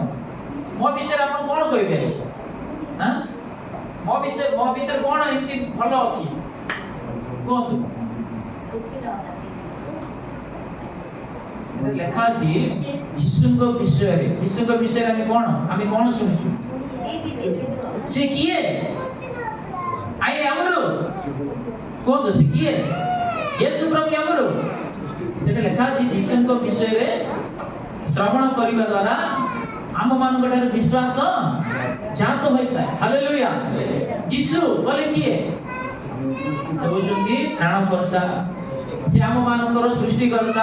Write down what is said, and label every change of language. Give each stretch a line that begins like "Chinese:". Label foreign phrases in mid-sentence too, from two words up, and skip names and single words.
Odia: ମୋ ବିଷୟରେ ଆପଣ କ'ଣ କହିବେ? ମୋ ଭିତରେ କ'ଣ ଏମିତି ଭଲ ଅଛି କୁହନ୍ତୁ? ଲେଖା ଅଛି ଯୀଶୁଙ୍କ ବିଷୟରେ। ଯୀଶୁଙ୍କ ବିଷୟରେ ଆମେ କ'ଣ ଶୁଣିଛୁ? ସେ କିଏ? ଆଇନ ଆମର କୁହନ୍ତୁ, ସେ କିଏ?
Telugu: యేసు ప్రభు ఎవరు?
Odia: ସେଟା ଲେଖା ଅଛି ଯୀଶୁଙ୍କ ବିଷୟରେ ଶ୍ରବଣ କରିବା ଦ୍ୱାରା ଆମ ମାନଙ୍କ ଠାରେ ବିଶ୍ୱାସ ଜାତ ହୋଇଥାଏ। ହାଲେଲୁୟା। ଯୀଶୁ ବୋଲେ କିଏ? ସେ ହେଉଛନ୍ତି ପ୍ରାଣକର୍ତ୍ତା, ସେ ଆମ ମାନଙ୍କର ସୃଷ୍ଟିକର୍ତ୍ତା।